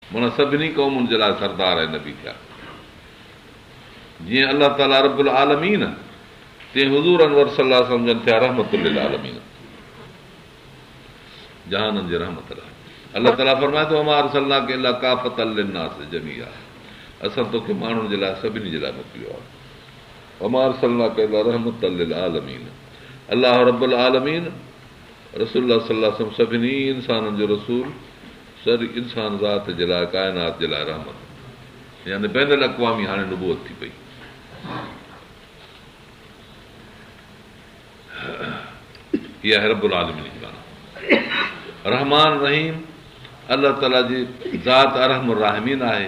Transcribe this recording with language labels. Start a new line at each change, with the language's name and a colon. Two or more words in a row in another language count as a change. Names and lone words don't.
Sindhi: माना सभिनी क़ौमुनि जे लाइ सरदार ऐं नबी थिया। जीअं अलाह ताला
Arabic: رب العالمين
Sindhi: तीअं हुज़ूर अनवर
Arabic: صلى الله عليه وسلم
Sindhi: थिया
Arabic: رحمة للعالمين,
Sindhi: जहाननि जे रहमत लाइ। अलाह ताला फरमाए थो
Arabic: وما أرسلناك إلا كافة للناس جميعا,
Sindhi: असां तोखे माण्हुनि जे लाइ सभिनी जे लाइ मोकिलियो आहे।
Arabic: وما أرسلناك إلا رحمة للعالمين,
Sindhi: अलाह
Arabic: رب العالمين
Sindhi: रसूलुल्लाह
Arabic: صلى الله عليه وسلم
Sindhi: सभिनी इंसाननि जो रसूल, सर इंसान ज़ात जे लाइ, काइनात जे लाइ रहमत, यानी बैनुल अक़वामी हाणे नुबूवत थी पई। इहा आहे
Arabic: رب العالمين
Sindhi: जी माना। रहमान रहीम अलाह ताला जी ज़ात
Arabic: أرحم الراحمين
Sindhi: आहे।